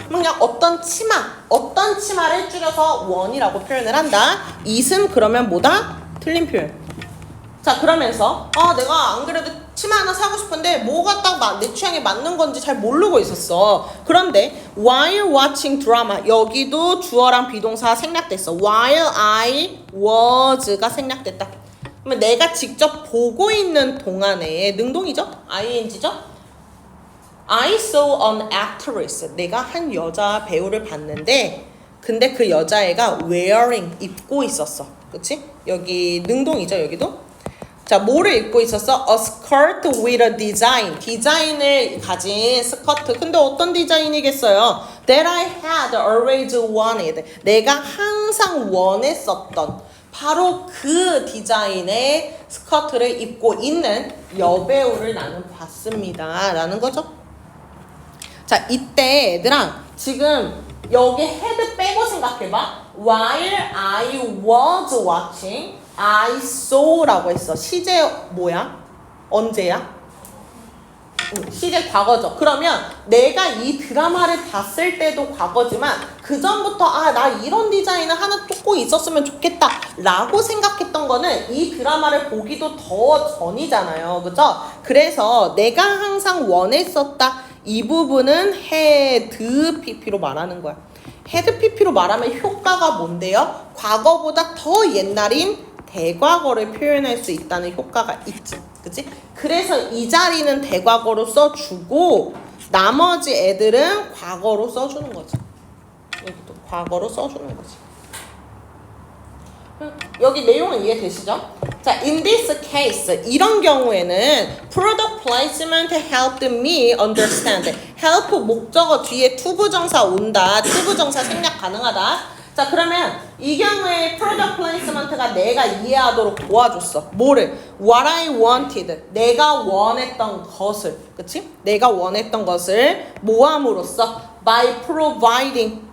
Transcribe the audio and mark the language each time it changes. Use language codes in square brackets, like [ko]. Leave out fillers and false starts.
[ko] 그냥 어떤 치마를 줄여서 원이라고 표현을 한다. it은 그러면 뭐다? 틀린 표현. 자 그러면서 내가 안 그래도 치마 하나 사고 싶은데 뭐가 딱 내 취향에 맞는 건지 잘 모르고 있었어. 그런데 [en] while watching drama [ko] 여기도 주어랑 비동사 생략됐어. while I was가 생략됐다. 그러면 내가 직접 보고 있는 동안에 능동이죠? [en] ing죠? I saw an actress. [ko] 내가 한 여자 배우를 봤는데 근데 그 여자애가 wearing 입고 있었어. 그치? 여기 능동이죠 여기도? 자, 뭐를 입고 있었어? [en] A skirt with a design. [ko] 디자인을 가진 스커트. 근데 어떤 디자인이겠어요? [en] That I had always wanted. [ko] 내가 항상 원했었던 바로 그 디자인의 스커트를 입고 있는 여배우를 나는 봤습니다. 라는 거죠. 자, 이때 얘들아 지금 여기 had 빼고 생각해봐. [en] While I was watching I saw라고 했어. [ko] 시제 뭐야? 언제야? 시제 과거죠. 그러면 내가 이 드라마를 봤을 때도 과거지만 그 전부터 나 이런 디자인을 하나 꼭 있었으면 좋겠다 라고 생각했던 거는 이 드라마를 보기도 더 전이잖아요. 그죠? 그래서 내가 항상 원했었다 이 부분은 had pp로 말하는 거야. had pp로 말하면 효과가 뭔데요? 과거보다 더 옛날인 대과거를 표현할 수 있다는 효과가 있지. 그치? 그래서 이 자리는 대과거로 써주고 나머지 애들은 과거로 써주는 거지. 여기도 과거로 써주는 거지. 여기 내용은 이해되시죠? [en] 자, in this case [ko] 이런 경우에는 [en] product placement helped me understand. [ko] help 목적어 뒤에 투부정사 온다. 투부정사 생략 가능하다. 자 그러면 이 경우에 product placement가 내가 이해하도록 도와줬어. 뭐를? [en] What I wanted. [ko] 내가 원했던 것을. 그치? 내가 원했던 것을 모함으로써 [en] by providing